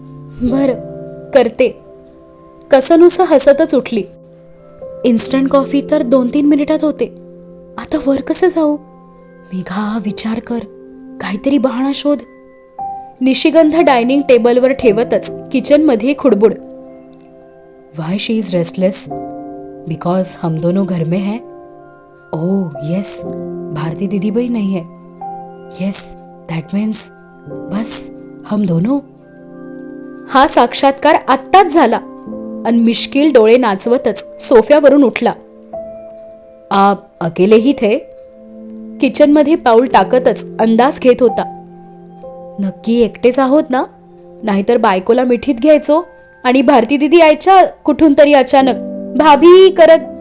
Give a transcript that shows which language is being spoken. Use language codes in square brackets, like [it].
[mr] बरं करते. कसनुसं हसतच उठली. इन्स्टंट कॉफी तर 2-3 मिनिटात होते. आता वर कसं जाऊ? मेघा, विचार कर, काहीतरी बहाणा शोध. निशिगंध डायनिंग टेबलवर ठेवतच किचनमध्ये खुडबुड. [en] Why she is restless? [hi] बिकॉज हम दोनों घर में हैं. [en] oh yes, [hi] भारती दीदीबाई नहीं है. [en] yes, that means [hi] बस हम दोनों. [mr] हा साक्षात्कार आत्ताच झाला आणि मिश्किल डोळे नाचवतच सोफ्यावरून उठला. [hi] आप अकेले ही थे? [mr] किचनमध्ये पाऊल टाकतच अंदाज घेत होता. नक्की एकटेच आहोत ना? नाहीतर बायकोला मिठीत घ्यायचो आणि भारती दिदी यायच्या कुठून तरी अचानक भाभी करत.